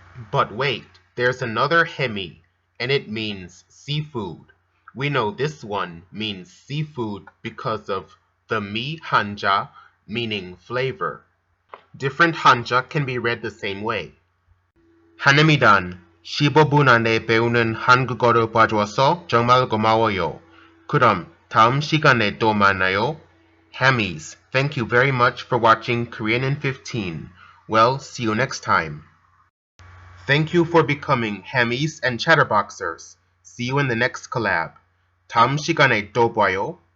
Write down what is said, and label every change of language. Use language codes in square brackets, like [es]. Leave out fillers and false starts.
[en] But wait, there's another hemi, and it means seafood. We know this one means seafood because of the mi hanja, meaning flavor. Different hanja can be read the same way. [ko] 한혜미단, 15분 안에 배우는 한국어를 봐줘서 정말 고마워요. 그럼 다음 시간에 또 만나요. [en] Hammies, thank you very much for watching Korean in 15. Well, see you next time. Thank you for becoming Hammies and Chatterboxers. See you in the next collab. [ko] 다음 시간에 또 봐요.